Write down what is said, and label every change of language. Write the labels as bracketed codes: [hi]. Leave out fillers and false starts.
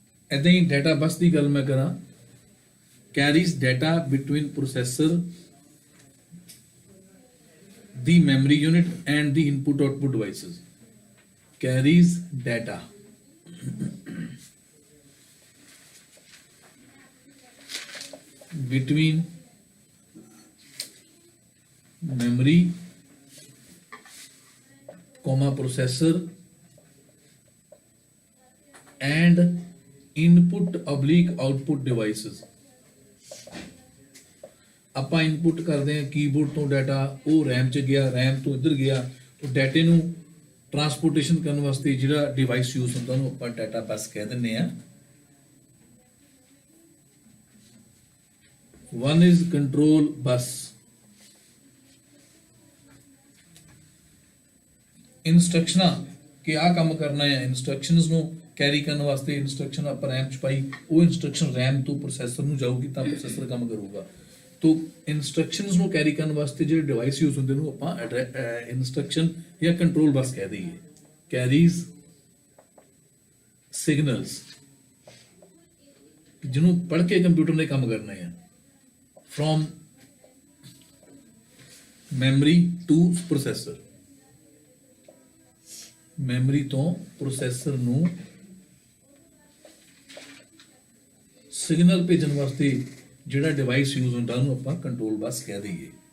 [pa] ਏਦਾਂ ਹੀ ਡਾਟਾ ਬੱਸ ਦੀ ਗੱਲ ਮੈਂ ਕਰਾਂ, carries data between processor [en] the memory unit and the input output devices. Carries data between memory comma processor and input oblique output devices. [pa] ਆਪਾਂ input ਕਰਦੇ ਹਾਂ keyboard ਤੋਂ data, ਉਹ RAM 'ਚ ਗਿਆ, RAM ਤੋਂ ਇੱਧਰ ਗਿਆ, ਉਹ ਡਾਟੇ ਨੂੰ ਟਰਾਂਸਪੋਰਟੇਸ਼ਨ ਕਰਨ ਵਾਸਤੇ ਜਿਹੜਾ ਡਿਵਾਈਸ ਯੂਜ਼ ਹੁੰਦਾ ਉਹਨੂੰ ਆਪਾਂ ਡਾਟਾ ਬੱਸ ਕਹਿ ਦਿੰਦੇ ਹਾਂ। [en] One is control bus. [pa] ਇੰਸਟਰਕਸ਼ਨਾਂ ਕਿ ਆਹ ਕੰਮ ਕਰਨਾ ਹੈ, ਇੰਸਟਰਕਸ਼ਨਸ ਨੂੰ ਕੈਰੀ ਕਰਨ ਵਾਸਤੇ ਇੰਸਟਰਕਸ਼ਨ ਆਪਾਂ RAM 'ਚ ਪਾਈ, ਉਹ ਇੰਸਟਰਕਸ਼ਨ RAM ਤੋਂ ਪ੍ਰੋਸੈਸਰ ਨੂੰ ਜਾਊਗੀ ਤਾਂ ਪ੍ਰੋਸੈਸਰ ਕੰਮ ਕਰੂਗਾ। [hi] तो इंस्ट्रक्शंस ਨੂੰ कैरी करने वास्ते जो डिवाइस यूज होंगे इंस्ट्रक्शन या कंट्रोल बस कह दीए। कैरीज सिग्नल्स जिन्हों पढ़ के कंप्यूटर ने काम करना है from memory two processor. Memory तो प्रोसेसर ਨੂੰ सिग्नल भेजने वास्ते [pa] ਜਿਹੜਾ ਡਿਵਾਈਸ ਯੂਜ਼ ਹੁੰਦਾ ਉਹਨੂੰ ਆਪਾਂ ਕੰਟਰੋਲ ਬੱਸ ਕਹਿ ਦਈਏ।